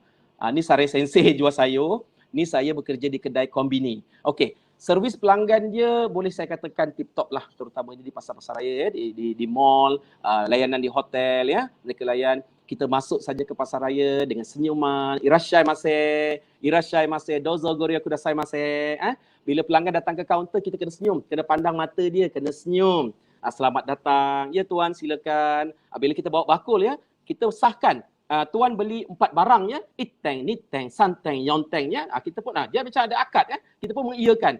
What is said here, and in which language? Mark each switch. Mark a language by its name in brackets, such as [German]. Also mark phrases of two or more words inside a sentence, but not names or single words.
[Malay] Ni Sari Sensei jual sayur. Ni saya bekerja di kedai kombini. Okey, servis pelanggan dia boleh saya katakan tip-top lah, terutamanya di pasar-pasar raya ya, di mall, layanan di hotel ya. Mereka layan, kita masuk saja ke pasar raya dengan senyuman, [Japanese] いらっしゃいませ、どうぞごりくださいませ. [Malay] Bila pelanggan datang ke kaunter, kita kena senyum, kena pandang mata dia, kena senyum. Selamat datang, ya tuan silakan. Bila kita bawa bakul ya, kita sahkan. Tuan beli 4 barang ya, [Japanese] 一点、二点、三点、四点 [Malay] ya. Kita pun dia macam ada akad ya. Kita pun mengiyakan.